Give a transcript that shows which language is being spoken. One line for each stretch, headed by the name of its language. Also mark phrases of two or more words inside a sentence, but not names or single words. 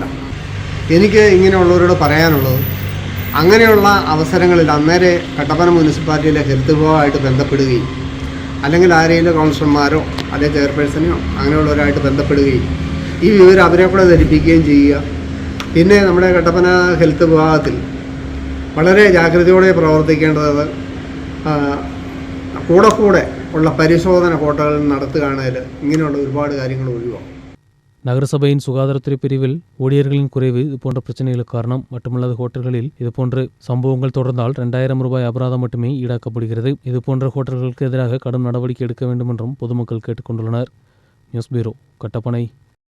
Malayalam: എനിക്ക് ഇങ്ങനെയുള്ളവരോട് പറയാനുള്ളത്, അങ്ങനെയുള്ള അവസരങ്ങളിൽ അന്നേരെ കട്ടപ്പന മുനിസിപ്പാലിറ്റിയിലെ ഹെൽത്ത് വിഭാഗമായിട്ട് ബന്ധപ്പെടുകയും അല്ലെങ്കിൽ ആരെങ്കിലും കൗൺസിലർമാരോ അല്ലെങ്കിൽ ചെയർപേഴ്സണെയോ അങ്ങനെയുള്ളവരായിട്ട് ബന്ധപ്പെടുകയും ഈ വിവരം അവരെ കൂടെ ധരിപ്പിക്കുകയും ചെയ്യുക. പിന്നെ നമ്മുടെ കട്ടപ്പന ഹെൽത്ത് വിഭാഗത്തിൽ വളരെ ജാഗ്രതയോടെ പ്രവർത്തിക്കേണ്ടത് കൂടെ ഉള്ള പരിശോധന ഹോട്ടലുകളിൽ നടത്തുകയാണെങ്കിൽ ഇങ്ങനെയുള്ള ഒരുപാട് കാര്യങ്ങൾ ഒഴിവാക്കും.
Tamil: நகரசபையின் சுகாதாரத்துறை பிரிவில் ஊழியர்களின் குறைவு இதுபோன்ற பிரச்சனைகளுக்கு காரணம். மட்டுமல்லாது ஹோட்டல்களில் இதுபோன்ற சம்பவங்கள் தொடர்ந்தால் 2000 ரூபாய் அபராதம் மட்டுமே ஈடாக்கப்படுகிறது. இதுபோன்ற ஹோட்டல்களுக்கு எதிராக கடும் நடவடிக்கை எடுக்க வேண்டும் என்றும் பொதுமக்கள் கேட்டுக்கொண்டுள்ளனர். நியூஸ் பியூரோ, கட்டப்பனை.